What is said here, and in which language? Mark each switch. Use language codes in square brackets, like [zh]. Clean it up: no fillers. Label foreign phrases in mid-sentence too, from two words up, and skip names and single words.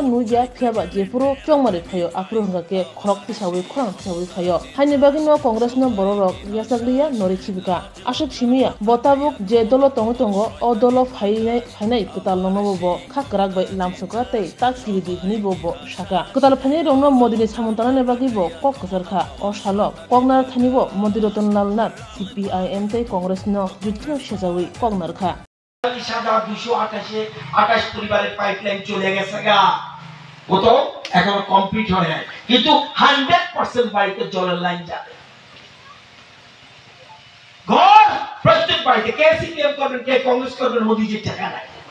[trp] nuja phiaba jepuro chongmari phayo apro hangke khorok tisawi khorang tisawi phayo haini bagino Congress no borrok yasakliya nori chibika ashok simiya botabuk je dolo tongo o dolo phainai kutal no bo khakrak bai lamsuka tei takiri di hni bo shaka kutal phainai rongno modini samontana ne bagi bo kok kusarkha o shalok kognar thanibo Motri Rotan Lalna CPIM tei Congress no jutno sejawi kognar kha [bn] 228 পরিবারের পাইপলাইন চলে গেছে গা ও তো এখন কমপ্লিট হয় নাই কিন্তু 100% বাড়িতে জলের লাইন যাবে ঘর প্রত্যেক বাড়িতে কে সিপিএম করবেন কে কংগ্রেস করবেন মোদিজি টাকা নাই